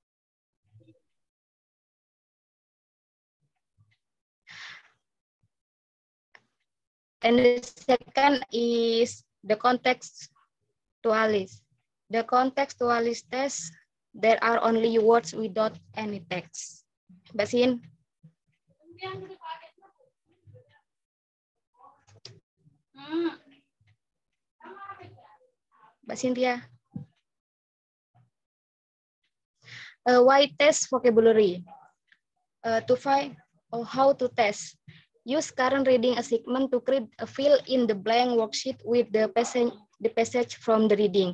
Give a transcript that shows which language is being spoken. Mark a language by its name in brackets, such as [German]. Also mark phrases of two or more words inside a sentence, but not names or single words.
[English] And the second is the contextualis. The contextualis test, there are only words without any text. Mbak Sin. Mbak Cynthia. Why test vocabulary? To find how to test. Use current reading segment to create a fill in the blank worksheet with the passage from the reading.